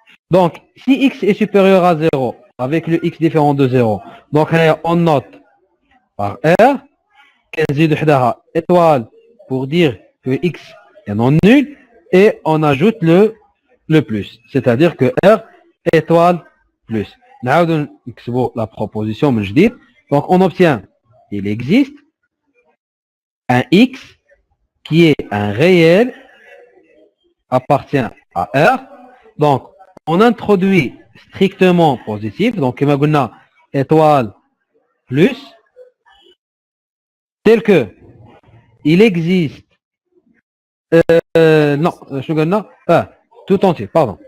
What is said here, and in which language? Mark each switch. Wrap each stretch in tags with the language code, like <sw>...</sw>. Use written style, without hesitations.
<fr>Donc, si x est supérieur à 0, avec le x différent de 0, donc on note par R,</fr> <ar>كنزيدو حداها</ar> <fr>étoile pour dire que x est non nul, et on ajoute le plus, c'est-à-dire que R étoile plus.</fr> <ar>نعاودو نكتبو la proposition من جديد.</ar> <fr>Donc on obtient, il existe un x qui est un réel appartient à R. Donc on introduit strictement positif, donc</fr> <ar>كما قلنا</ar> <fr>étoile plus, tel que il existe non,</fr> <ar>شنو قلنا</ar> <fr>tout entier, pardon.</fr>